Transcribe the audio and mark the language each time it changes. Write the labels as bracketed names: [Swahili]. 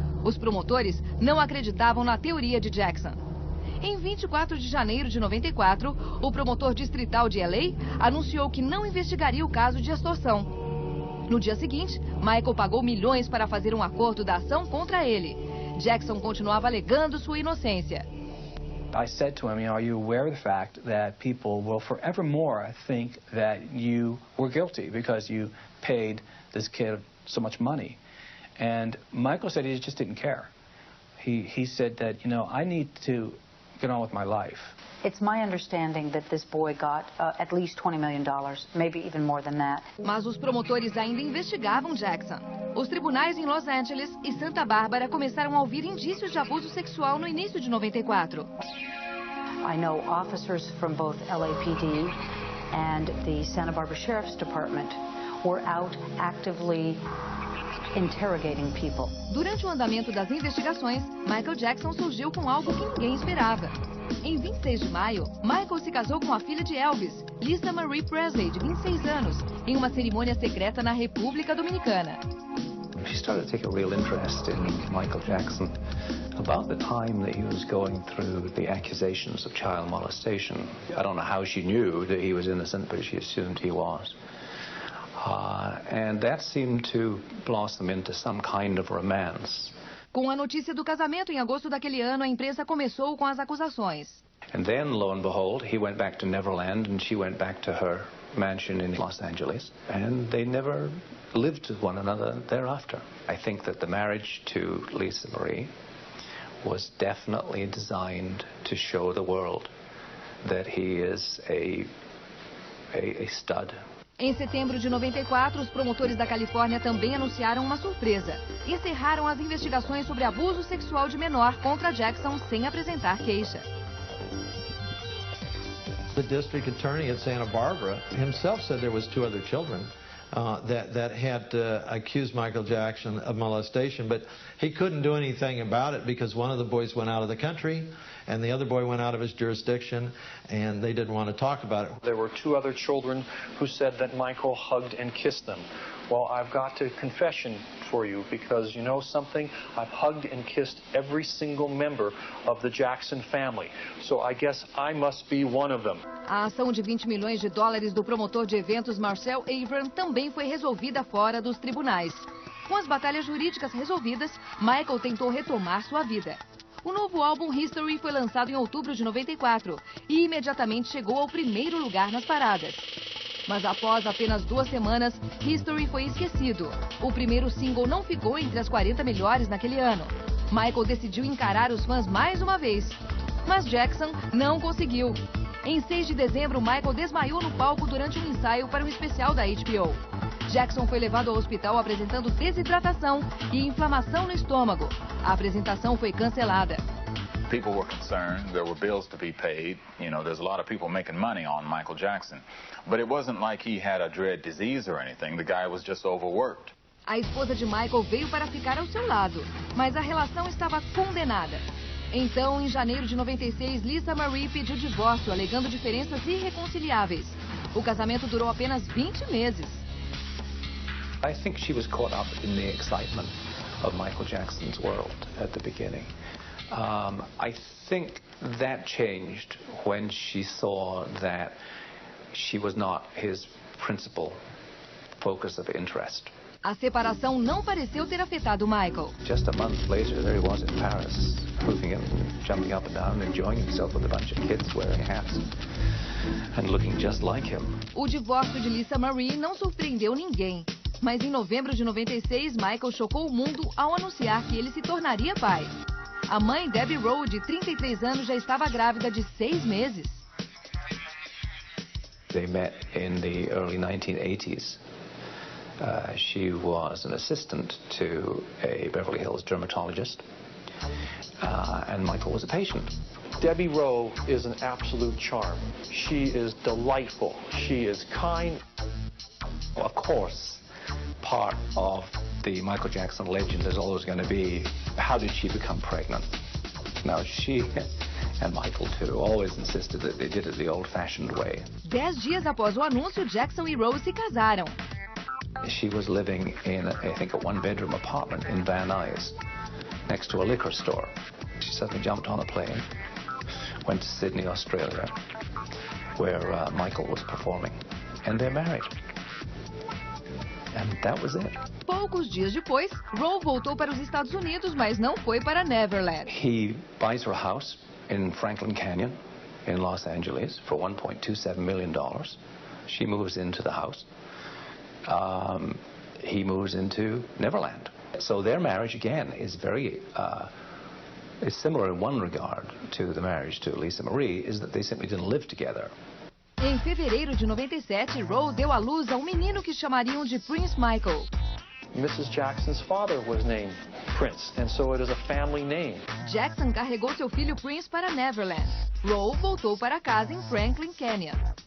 [Portuguese] Os promotores não acreditavam na teoria de Jackson. Em 24 de janeiro de 94, o promotor distrital de LA anunciou que não investigaria o caso de extorsão. No dia seguinte, Michael pagou milhões para fazer um acordo da ação contra ele. Jackson continuava alegando sua inocência. [English] I said to him, are you aware of the fact that people will forevermore think that you were guilty because you paid this kid so much money? And Michael said he just didn't care. He said that, I need to get on with my life. It's my understanding that this boy got at least $20 million, maybe even more than that. [Portuguese] Mas os promotores ainda investigavam Jackson. Os tribunais em Los Angeles e Santa Bárbara começaram a ouvir indícios de abuso sexual no início de 94. [English] I know officers from both LAPD and the Santa Barbara Sheriff's Department were out actively interrogating people. [Portuguese] Durante o andamento das investigações, Michael Jackson surgiu com algo que ninguém esperava. Em 26 de maio, Michael se casou com a filha de Elvis, Lisa Marie Presley, de 26 anos, em uma cerimônia secreta na República Dominicana. [English] She started to take a real interest in Michael Jackson about the time that he was going through the accusations of child molestation. I don't know how she knew that he was innocent, but she assumed he was. And that seemed to blossom into some kind of romance. [Portuguese] Com a notícia do casamento em agosto daquele ano, a imprensa começou com as acusações. [English] And then, lo and behold, he went back to Neverland and she went back to her mansion in Los Angeles, and they never lived with one another thereafter. I think that the marriage to Lisa Marie was definitely designed to show the world that he is a stud. [Portuguese] Em setembro de 94, os promotores da Califórnia também anunciaram uma surpresa. Encerraram as investigações sobre abuso sexual de menor contra Jackson sem apresentar queixa. [English] The district attorney at Santa Barbara himself said there was 2 other children that had accused Michael Jackson of molestation, but he couldn't do anything about it because one of the boys went out of the country and the other boy went out of his jurisdiction, and they didn't want to talk about it. There were 2 other children who said that Michael hugged and kissed them. Well, I've got a confession for you, because you know something? I've hugged and kissed every single member of the Jackson family. So I guess I must be one of them. [Portuguese] A ação de $20 milhões do promotor de eventos Marcel Avram também foi resolvida fora dos tribunais. Com as batalhas jurídicas resolvidas, Michael tentou retomar sua vida. O novo álbum History foi lançado em outubro de 94 e imediatamente chegou ao primeiro lugar nas paradas. Mas após apenas 2 semanas, History foi esquecido. O primeiro single não ficou entre as 40 melhores naquele ano. Michael decidiu encarar os fãs mais uma vez. Mas Jackson não conseguiu. Em 6 de dezembro, Michael desmaiou no palco durante um ensaio para um especial da HBO. Jackson foi levado ao hospital apresentando desidratação e inflamação no estômago. A apresentação foi cancelada. [English] People were concerned. There were bills to be paid. There's a lot of people making money on Michael Jackson. But it wasn't like he had a dread disease or anything. The guy was just overworked. [Portuguese] A esposa de Michael veio para ficar ao seu lado, mas a relação estava condenada. Então, em janeiro de 96, Lisa Marie pediu divórcio, alegando diferenças irreconciliáveis. O casamento durou apenas 20 meses. [English] I think she was caught up in the excitement of Michael Jackson's world at the beginning. I think that changed when she saw that she was not his principal focus of interest. [Portuguese] A separação não pareceu ter afetado Michael. [English] Just a month later, there he was in Paris, moving up, jumping up and down, enjoying himself with a bunch of kids wearing hats and looking just like him. [Portuguese] O divórcio de Lisa Marie não surpreendeu ninguém. Mas em novembro de 96, Michael chocou o mundo ao anunciar que ele se tornaria pai. A mãe, Debbie Rowe, de 33 anos, já estava grávida de 6 meses. [English] They met in the early 1980s. She was an assistant to a Beverly Hills dermatologist, and Michael was a patient. Debbie Rowe is an absolute charm. She is delightful. She is kind. Of course, part of the Michael Jackson legend is always going to be, how did she become pregnant? Now, she and Michael, too, always insisted that they did it the old-fashioned way. [Portuguese] 10 dias após o anúncio, Jackson e Rose se casaram. [English] She was living in, I think, a one-bedroom apartment in Van Nuys, next to a liquor store. She suddenly jumped on a plane, went to Sydney, Australia, where Michael was performing, and they're married. And that was it. [Portuguese] Poucos dias depois, Rowe voltou para os Estados Unidos, mas não foi para Neverland. [English] He buys her a house in Franklin Canyon in Los Angeles for $1.27 million. She moves into the house. He moves into Neverland. So their marriage, again, is very is similar in one regard to the marriage to Lisa Marie, is that they simply didn't live together. [Portuguese] Em fevereiro de 97, Rowe deu à luz a um menino que chamariam de Prince Michael. [English] Mrs. Jackson's father was named Prince, and so it is a family name. [Portuguese] Jackson carregou seu filho Prince para Neverland. Rowe voltou para casa em Franklin Canyon.